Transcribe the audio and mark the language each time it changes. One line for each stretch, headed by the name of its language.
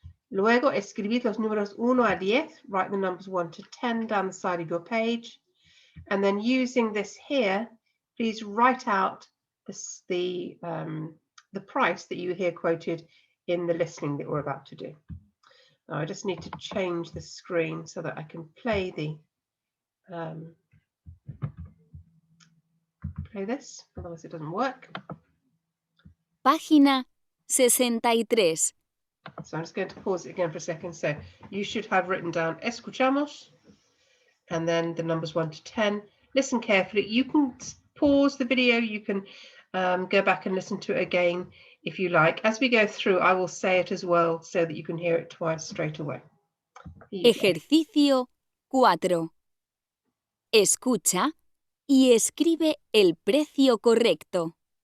Spanish: Luego escribid los números 1 a 10.
English: Write the numbers 1 to 10 down the side of your page. And then using this here, please write out the price that you hear quoted in the listening that we're about to do. Now I just need to change the screen so that I can play this, otherwise it doesn't work.
Spanish: Página 63.
English: So I'm just going to pause it again for a second. So you should have written down escuchamos and then the numbers 1 to 10. Listen carefully. You can pause the video. You can go back and listen to it again if you like. As we go through, I will say it as well so that you can hear it twice straight away. Here you go.
Spanish: Ejercicio 4. Escucha y escribe el precio correcto.